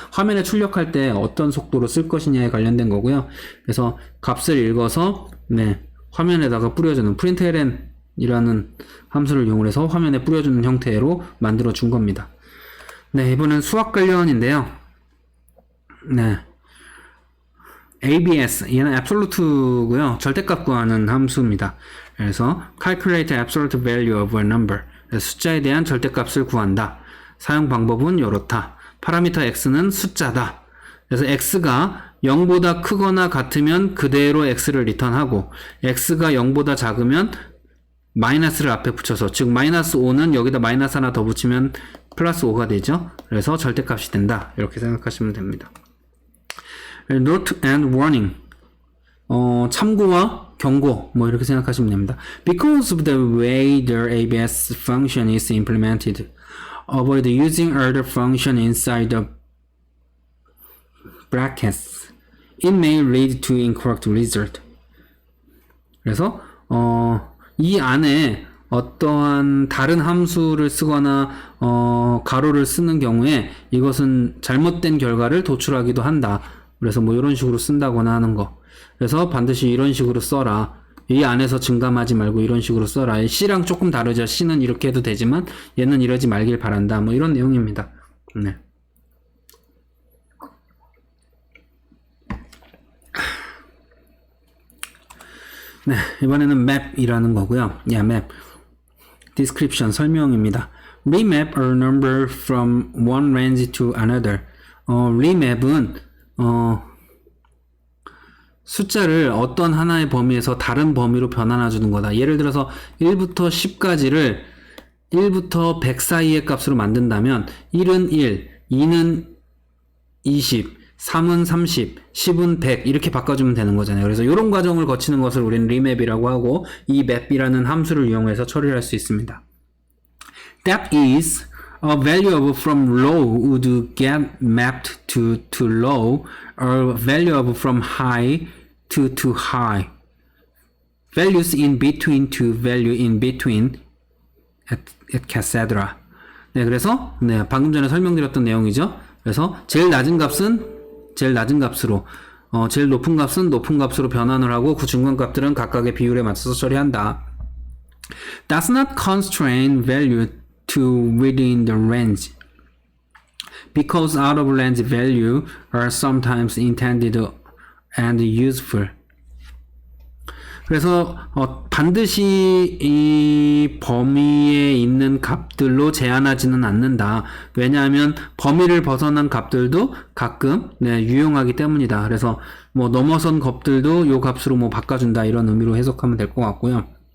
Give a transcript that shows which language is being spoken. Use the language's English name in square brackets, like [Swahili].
[Korean] 화면에 출력할 때 어떤 속도로 쓸 것이냐에 관련된 거고요. 그래서 값을 읽어서 화면에다가 뿌려주는 println이라는 함수를 이용해서 화면에 뿌려주는 형태로 만들어 준 겁니다. 네, 이번엔 수학 관련인데요. ABS, 얘는 absolute고요. 절대값 구하는 함수입니다. 그래서 [English] calculate absolute value of a number. [Korean] 숫자에 대한 절대값을 구한다. 사용 방법은 이렇다. 파라미터 x는 숫자다. 그래서 x가 0보다 크거나 같으면 그대로 x를 리턴하고 x가 0보다 작으면 마이너스를 앞에 붙여서, 즉 마이너스 5는 여기다 마이너스 하나 더 붙이면 플러스 5가 되죠. 그래서 절대값이 된다. 이렇게 생각하시면 됩니다. [English] Note and warning. [Korean] 참고와 경고, 뭐 이렇게 생각하시면 됩니다. [English] Because of the way the ABS function is implemented, avoid using other function inside the brackets. It may lead to incorrect result. [Korean] 그래서 이 안에 어떠한 다른 함수를 쓰거나 가로를 쓰는 경우에 이것은 잘못된 결과를 도출하기도 한다. 그래서 뭐 이런 식으로 쓴다거나 하는 거. 그래서 반드시 이런 식으로 써라. 이 안에서 증감하지 말고 이런 식으로 써라. C랑 조금 다르죠. C는 이렇게 해도 되지만 얘는 이러지 말길 바란다. 뭐 이런 내용입니다. 네. 네, 이번에는 map이라는 거고요. map. description, 설명입니다. [English] remap a number from one range to another. [Korean] remap은 숫자를 어떤 하나의 범위에서 다른 범위로 변환해 주는 거다. 예를 들어서 1부터 10까지를 1부터 100 사이의 값으로 만든다면 1은 1, 2는 20, 3은 30, 10은 100 이렇게 바꿔주면 되는 거잖아요. 그래서 이런 과정을 거치는 것을 우리는 remap이라고 하고 이 map이라는 함수를 이용해서 처리를 할 수 있습니다. [English] That is, a value of from low would get mapped to low, or value of from high to high. Values in between to value in between, etc. [Korean] 네, 그래서 네, 방금 전에 설명드렸던 내용이죠. 그래서 제일 낮은 값은 제일 낮은 값으로, 제일 높은 값은 높은 값으로 변환을 하고 그 중간 값들은 각각의 비율에 맞춰서 처리한다. [English] Does not constrain value to within the range, because out of range value are sometimes intended and useful. [Korean] 그래서 반드시 이 범위에 있는 값들로 제한하지는 않는다. 왜냐하면 범위를 벗어난 값들도 가끔 유용하기 때문이다. 그래서 뭐 넘어선 값들도 요 값으로 뭐 바꿔준다 이런 의미로 해석하면 될 것 같고요.